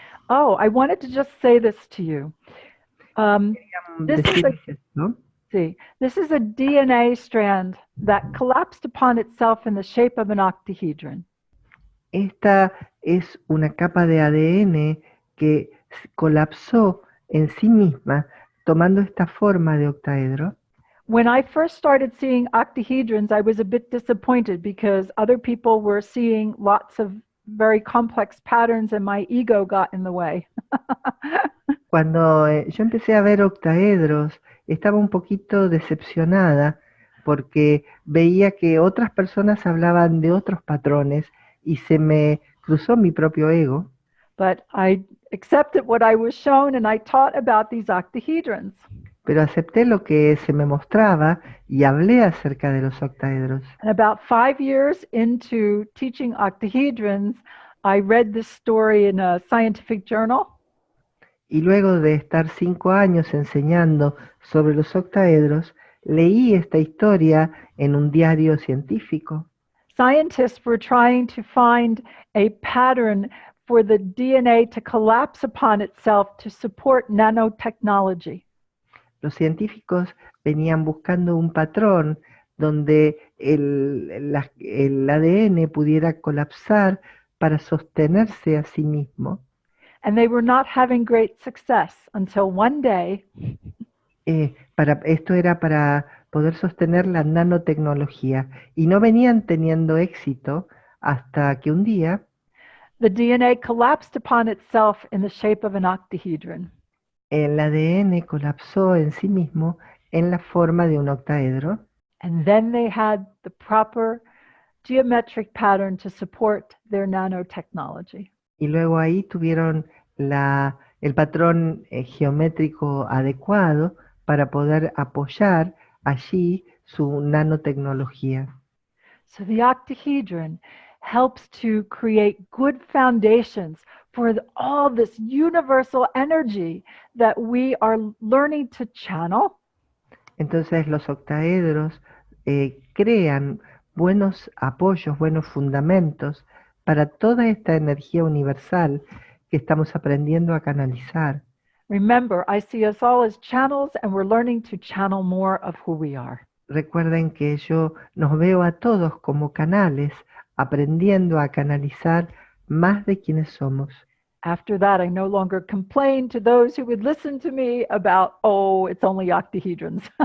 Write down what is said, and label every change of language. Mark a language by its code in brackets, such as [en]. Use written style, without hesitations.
[en] Oh, I wanted to just say this to you. This is [es] Decirles esto. [en] this is a DNA strand that collapsed upon itself in the shape of an octahedron. [es] Esta es una capa de ADN que colapsó en sí misma, tomando esta forma de octaedro. [en] When I first started seeing octahedrons, I was a bit disappointed because other people were seeing lots of very complex patterns and my ego got in the way. [es] Cuando yo empecé a ver octaedros, estaba un poquito decepcionada porque veía que otras personas hablaban de otros patrones y se me cruzó mi propio ego. [en] But I accepted what I was shown and I taught about these octahedrons. [es] Pero acepté lo que se me mostraba y hablé acerca de los octaedros. [en] And about 5 years into teaching octahedrons, I read this story in a scientific journal. [es] Y luego de estar 5 años enseñando sobre los octaedros, leí esta historia en un diario científico. [en] Scientists were trying to find a pattern for the DNA to collapse upon itself to support nanotechnology. [es] Los científicos venían buscando un patrón donde el ADN pudiera colapsar para sostenerse a sí mismo. [en] And they were not having great success until one day [es] Esto era para poder sostener la nanotecnología y no venían teniendo éxito hasta que un día [en] the DNA collapsed upon itself in the shape of an octahedron. [es] el ADN colapsó en sí mismo en la forma de un octaedro. [en] And then they had the proper geometric pattern to support their nanotechnology. [es] Y luego ahí tuvieron el patrón geométrico adecuado para poder apoyar allí su nanotecnología. [en] So the octahedron helps to create good foundations for all this universal energy that we are learning to channel. [es] Entonces los octaedros crean buenos apoyos, buenos fundamentos para toda esta energía universal que estamos aprendiendo a canalizar. [en] Remember, I see us all as channels, and we're learning to channel more of who we are. [es] Recuerden que yo nos veo a todos como canales, aprendiendo a canalizar más de quienes somos. [en] After that, I no longer complain to those who would listen to me about, oh, it's only octahedrons.